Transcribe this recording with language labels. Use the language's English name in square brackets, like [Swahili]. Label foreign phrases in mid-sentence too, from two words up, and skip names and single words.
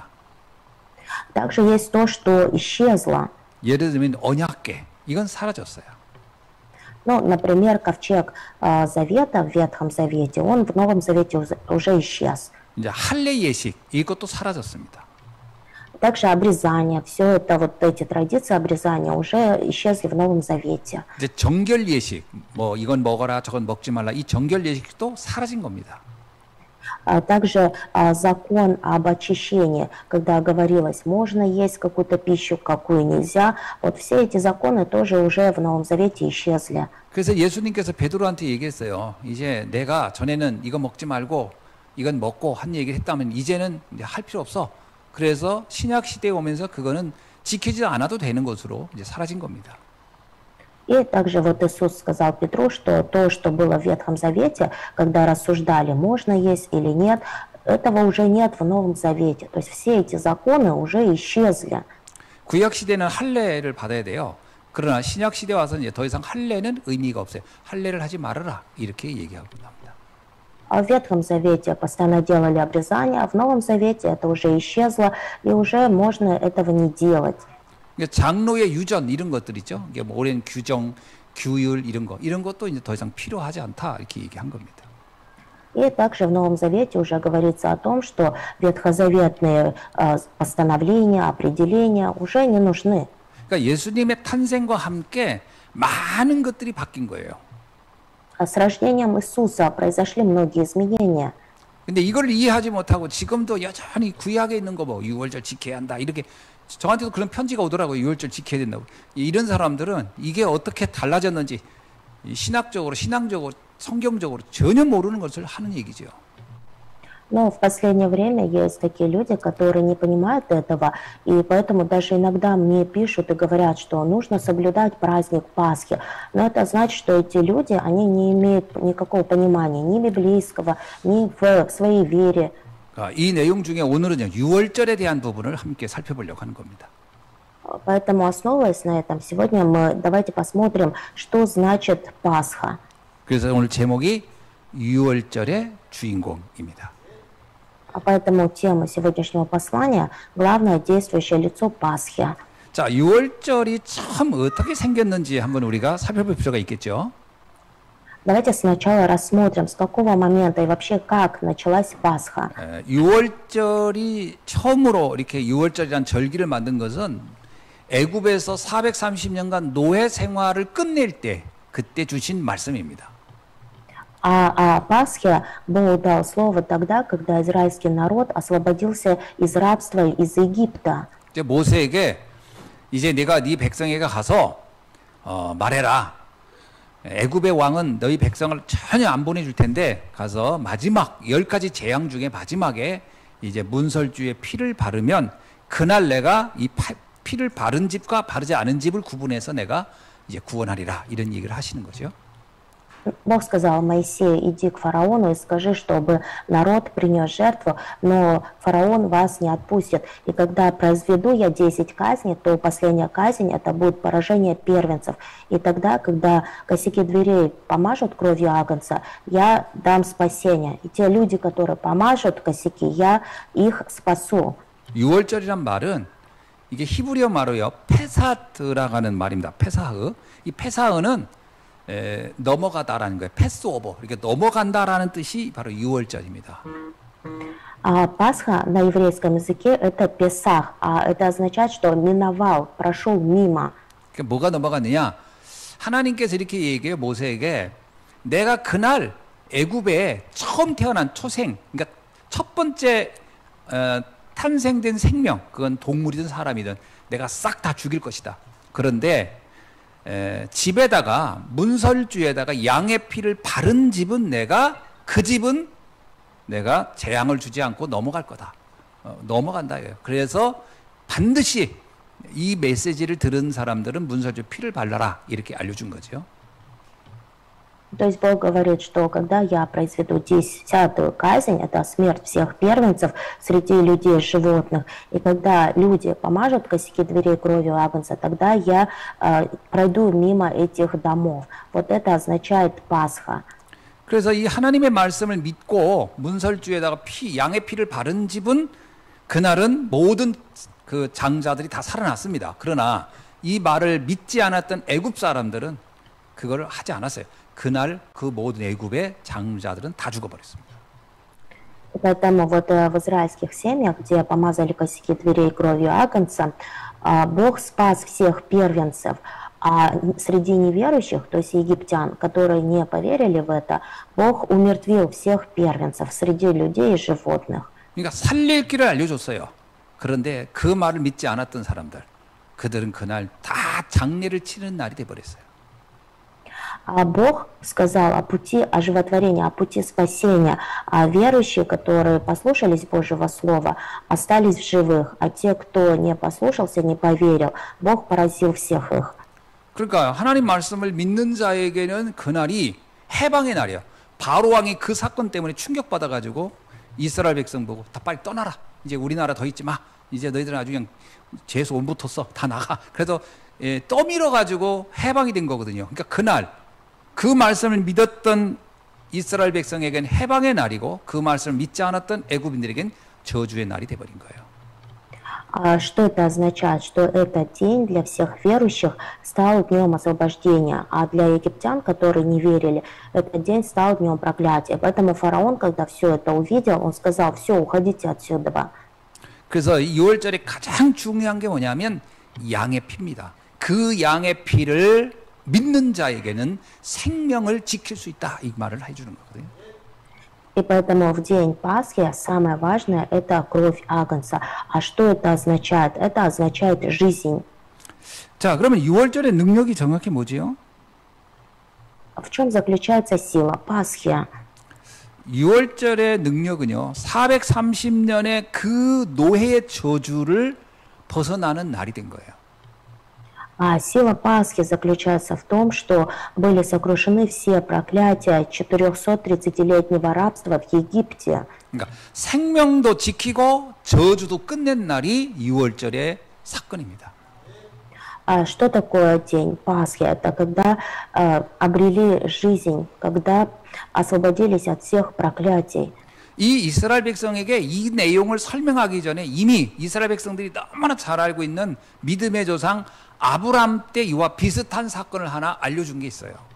[Russian] Также есть то, что исчезло. [Korean] 예를 들면 언약궤, 이건 사라졌어요. [Russian] Ну, например, ковчег Завета в Ветхом Завете, он в Новом Завете уже исчез. [Korean] 이제 할례 예식, 이것도 사라졌습니다. [Russian] Также обрезание, все это, вот эти традиции обрезания уже исчезли в Новом Завете. [Korean] 이제 정결 예식, 뭐 이건 먹어라, 저건 먹지 말라, 이 정결 예식도 사라진 겁니다. [Russian] Также закон об очищении, когда говорилось, можно есть какую-то пищу, какую нельзя, вот все эти законы тоже уже в Новом Завете исчезли. [Korean] 그래서 예수님께서 베드로한테 얘기했어요. 이제 내가 전에는 이거 먹지 말고 이건 먹고 한 얘기를 했다면 이제는 이제 할 필요 없어. 그래서 신약 시대에 오면서 그거는 지키지 않아도 되는 것으로 이제 사라진 겁니다. [Russian] И также вот Иисус сказал Петру, что то, что было в Ветхом Завете, когда рассуждали, можно есть или нет, этого уже нет в Новом Завете. То есть все эти законы уже исчезли. [Korean] 구약 시대는 할례를 받아야 돼요. 그러나 신약 시대 와서 이제 더 이상 할례는 의미가 없어요. 할례를 하지 말아라 이렇게 얘기하고 나옵니다. [Russian] А в Ветхом Завете постоянно делали обрезание, а в Новом Завете это уже исчезло, и уже можно этого не делать. [Korean] 장로의 유전 이런 것들 있죠. 이게 뭐 오랜 규정, 규율 이런 것도 이제 더 이상 필요하지 않다 이렇게 얘기한 겁니다. [Russian] И также в Новом Завете уже говорится о том, что ветхозаветные постановления, определения уже не нужны. [Korean] 그러니까 예수님의 탄생과 함께 많은 것들이 바뀐 거예요. [Russian] А с рождением Иисуса произошли многие изменения. [Korean] 근데 이걸 이해하지 못하고 지금도 여전히 구약에 있는 거 뭐 유월절 지켜야 한다 이렇게 저한테도 그런 편지가 오더라고요. 유월절 지켜야 된다고. 이런 사람들은 이게 어떻게 달라졌는지 신학적으로 신앙적으로 성경적으로 전혀 모르는 것을 하는 얘기죠. [Russian] Но в последнее время есть такие люди, которые не понимают этого, и поэтому даже иногда мне пишут и говорят, что нужно соблюдать праздник Пасхи. Но это значит, что эти люди, они не имеют никакого понимания ни библейского, ни в своей вере. [Korean] 이 내용 중에 오늘은요, 유월절에 대한 부분을 함께 살펴보려고 하는 겁니다. [Russian] Поэтому, основываясь на этом, сегодня давайте посмотрим, что значит Пасха. [Korean] 그래서 오늘 제목이 유월절의 주인공입니다. [Russian] Поэтому тема сегодняшнего послания – главное действующее лицо Пасхи. [Korean] 자, 유월절이 참 어떻게 생겼는지 한번 우리가 살펴볼 필요가 있겠죠. [Russian] Давайте сначала рассмотрим, с какого момента и вообще как началась Пасха. [Korean] 유월절이 처음으로 이렇게 유월절이라는 절기를 만든 것은 애굽에서 430년간 노예 생활을 끝낼 때 그때 주신 말씀입니다. [Russian] А о Пасхе Бог дал слово тогда, когда израильский народ освободился из рабства из Египта. [Korean] 이제 모세에게 이제 내가 네 백성에게 가서 말해라. 애굽의 왕은 너희 백성을 전혀 안 보내줄 텐데 가서 마지막 10가지 재앙 중에 마지막에 이제 문설주에 피를 바르면 그날 내가 이 피를 바른 집과 바르지 않은 집을 구분해서 내가 이제 구원하리라 이런 얘기를 하시는 거죠. [Russian] Бог сказал Моисею: иди к фараону и скажи, чтобы народ принес жертву, но фараон вас не отпустит. И когда произведу я 10 казней, то последняя казнь это будет поражение первенцев. И тогда, когда косяки дверей помажут кровью агнца, я дам спасение. И те люди, которые помажут косяки, я их спасу. [Korean] 6월절이란 말은 이게 히브리어 말로요 페사드라고 하는 말입니다. 페사흐. 이 페사흐는 넘어가다라는 거예요. 패스오버. 이렇게 넘어간다라는 뜻이 바로 6월절입니다. [Russian] А Пасха на еврейском языке это Песах, а это означает, что миновал, прошел мимо. [Korean] 그러니까 뭐가 넘어갔느냐? 하나님께서 이렇게 얘기해요. 모세에게 내가 그날 애굽에 처음 태어난 초생, 그러니까 첫 번째 탄생된 생명, 그건 동물이든 사람이든 내가 싹 다 죽일 것이다. 그런데 집에다가 문설주에다가 양의 피를 바른 집은 내가 그 집은 내가 재앙을 주지 않고 넘어갈 거다. 넘어간다. 그래서 반드시 이 메시지를 들은 사람들은 문설주 피를 발라라 이렇게 알려준 거죠. [Russian] То есть Бог говорит, что когда я произведу 10-ю казнь, это смерть всех первенцев среди людей и животных, и когда люди помажут косяки дверей кровью агнца, тогда я пройду мимо этих домов. Вот это означает Пасха. [Korean] 그래서 이 하나님의 말씀을 믿고 문설주에다가 양의 피를 바른 집은 그날은 모든 그 장자들이 다 살아났습니다. 그러나 이 말을 믿지 않았던 애굽 사람들은 그걸 하지 않았어요. 그날 그 모든 애굽의 장자들은 다 죽어버렸습니다. [Russian] Поэтому вот в израильских семьях, где помазали косяки дверей кровью агнца, Бог спас всех первенцев. А среди неверующих, то есть египтян, которые не поверили в это, Бог умертвил всех первенцев среди людей и животных. [Korean] 그러니까 살릴 길을 알려줬어요. 그런데 그 말을 믿지 않았던 사람들, 그들은 그날 다 장례를 치는 날이 돼버렸어요. [Russian] А Бог сказал о пути оживотворения, о пути спасения. А верующие, которые послушались Божьего Слова, остались в живых. А те, кто не послушался, не поверил, Бог поразил всех их. [Korean] 그러니까 하나님 말씀을 믿는 자에게는 그날이 해방의 날이야. 바로 왕이 그 사건 때문에 충격받아가지고 이스라엘 백성 보고 다 빨리 떠나라. 이제 우리나라 더 있지 마. 이제 너희들은 아주 그냥 죄수 온 붙었어. 다 나가. 그래서 떠밀어가지고 해방이 된 거거든요. 그러니까 그날 그 말씀을 믿었던 이스라엘 백성에겐 해방의 날이고 그 말씀을 믿지 않았던 애굽인들에겐 저주의 날이 돼버린 거예요. [Russian] Что это означает? Что этот день для всех верующих стал днем освобождения, а для египтян, которые не верили, этот день стал днем проклятия. Поэтому фараон, когда все это увидел, он сказал: все, уходите отсюда. [Korean] 그래서 6월절에 가장 중요한 게 뭐냐면 양의 피입니다. 그 양의 피를 믿는 자에게는 생명을 지킬 수 있다, 이 말을 해주는 거거든요. [Russian] И поэтому в день Пасхи самое важное – это кровь Агнца. А что это означает? Это означает жизнь. [Korean] 자, 그러면 6월절의 능력이 정확히 뭐지요? [Russian] В чем заключается сила Пасхи? [Korean] 6월절의 능력은요, 430년의 그 노예의 저주를 벗어나는 날이 된 거예요. [Russian] А сила Пасхи заключается в том, что были сокрушены все проклятия 430-летнего рабства в Египте. [Korean] 그러니까 생명도 지키고 저주도 끝낸 날이 6월절의 사건입니다. [Russian] А что такое день Пасхи? Это когда обрели жизнь, когда освободились от всех проклятий. [Korean] 이 이스라엘 백성에게 이 내용을 설명하기 전에 이미 이스라엘 백성들이 너무나 잘 알고 있는 믿음의 조상 아브람 때 이와 비슷한 사건을 하나 알려준 게 있어요.